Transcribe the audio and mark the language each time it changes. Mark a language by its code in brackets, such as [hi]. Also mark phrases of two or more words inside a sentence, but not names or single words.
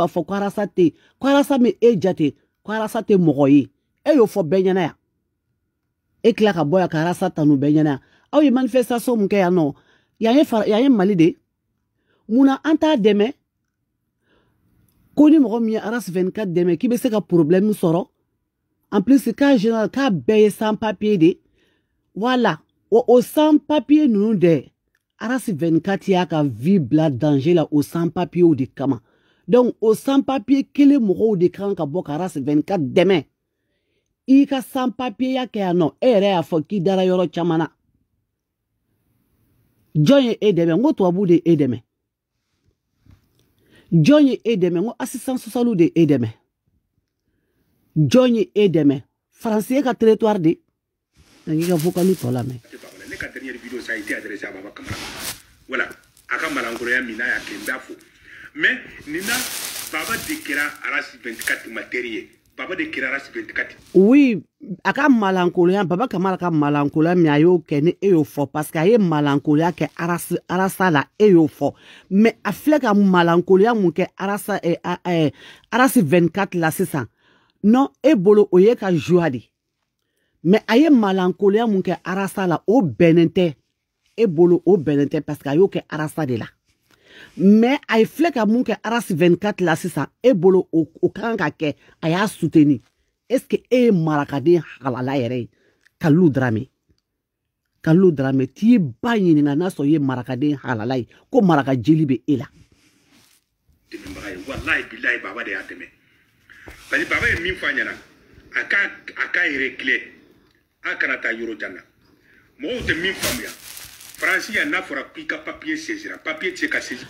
[bm] fɔ ko arasa tɛ ko arasa min e jate ko arasa tɛ mɔgɔ ye e y'o fɔ bɛɛ ɲɛna yan e tila ka bɔ yan ka arasa tanu bɛɛ ɲɛna yan aw ye manifestation mun kɛ yan nɔ yan ye mali de munna an t'a dɛmɛ ko ni mɔgɔ min ye arasi 24 dɛmɛ k'i bɛ se ka problème sɔrɔ [fr] en plus [bm] k'a général k'a bɛɛ ye [fr] sans papier [bm] de voilà o [fr] sans papier [bm] ninnu dɛ arasi 24 y'a ka vie bila danger la o [fr] sans papier [bm] de kama donc o [fr] sans papier [bm] kelen mɔgɔw de kan ka bɔ ka arasi 24 dɛmɛ i ka [fr] sans papier [bm] ya kɛ yan nɔ e yɛrɛ y'a fɔ k'i dara yɔrɔ caman na jɔn ye e dɛmɛ n ko tubabu de e dɛmɛ jɔn ye e dɛmɛ n ko [fr] assistance sociale [bm] de e dɛmɛ jɔn ye e dɛmɛ faransi ka territoire de n'i ka vocal tɔ lamɛn. ne ka [fr] dernière vidéo ça a été adressé à Baba Kamara voilà [bm] a ka malankoloya min n'a y'a kɛ n b'a fɔ mais nin na baba de kɛra arasi 24 materi ye baba de kɛra arasi 24. oui a ka malankoloya Baba Kamara ka malankoloya min a y'o kɛ ni e y'o fɔ [fr] parce que [bm] a ye malankoloya kɛ arasa la e y'o fɔ mais a filɛ ka malankoloya mun kɛ arasi 24 la sisan non e bolo o ye ka joie de mais a ye malankoloya mun kɛ arasa la o bɛnnen tɛ e bolo o bɛnnen tɛ [fr] parce que [bm] a y'o kɛ arasa de la mais a ye filɛ ka mun kɛ arasi 24 la sisan e bolo o kan ka kɛ a y'a soutenir [fr] est ce que [bm] e ye marakaden halala yɛrɛ ye Kalilu Darame t'i ba ɲininka n'a sɔrɔ i ye marakaden halala ye ko maraka jeli bɛ e la. dɛmɛbaga ye [ar] walahi bilahi [bm] baba de y'a dɛmɛ [fr] parce que [bm] baba ye min fɔ a ɲɛna a ka réglé a kana taa yɔrɔ jan na mɔgɔw tɛ min faamuya faransi yan n'a fɔra k'i ka papier saisira papier tɛ se ka saisir.